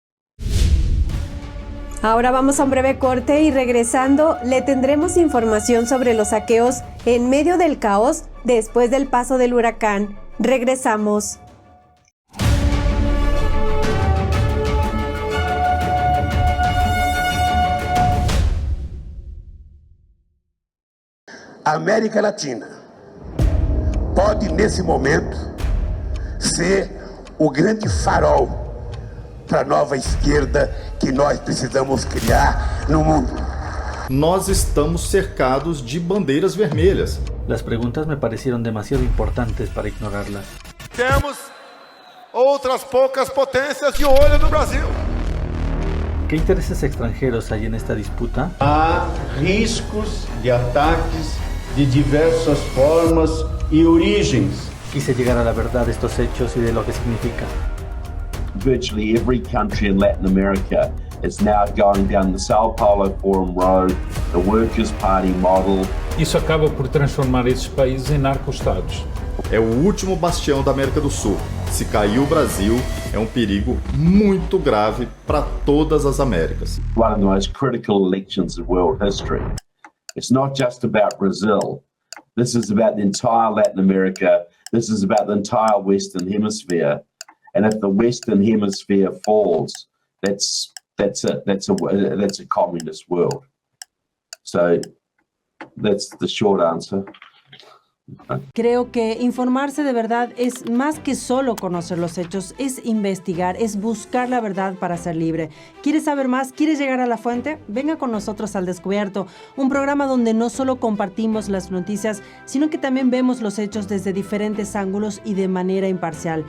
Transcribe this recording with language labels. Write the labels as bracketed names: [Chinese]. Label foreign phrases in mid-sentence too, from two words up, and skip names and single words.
[Spanish] Ahora vamos a un breve corte y regresando le tendremos información sobre los saqueos en medio del caos después del paso del huracán. Regresamos. [Portuguese] A América Latina pode, nesse momento, ser o grande farol para a nova esquerda que nós precisamos criar no mundo. Nós estamos cercados de bandeiras vermelhas. [Spanish] Las preguntas me parecieron demasiado importantes para ignorarlas. [Portuguese] Temos outras poucas potências de olho no Brasil. [Spanish] ¿Qué intereses extranjeros hay en esta disputa? [Portuguese] Há riscos de ataques de diversas formas e origens. [Spanish] Quise llegar a la verdad de estos hechos y de lo que significa. [English] Virtually every country in Latin America is now going down the Sao Paulo Forum Road, the Workers' Party model. [Portuguese] Isso acaba por transformar esses países em narco-estados. É o último bastião da América do Sul. Se cair o Brasil, é um perigo muito grave para todas as Américas. [English] One of the most critical elections in world history. It's not just about Brazil. This is about the entire Latin America. This is about the entire Western Hemisphere. And if the Western Hemisphere falls, that's it. That's a communist world. So That's the short answer. [Spanish] Creo que informarse de verdad es más que solo conocer los hechos, es investigar, es buscar la verdad para ser libre. ¿Quieres saber más? ¿Quieres llegar a la fuente? Venga con nosotros al Descubierto, un programa donde no solo compartimos las noticias, sino que también vemos los hechos desde diferentes ángulos y de manera imparcial.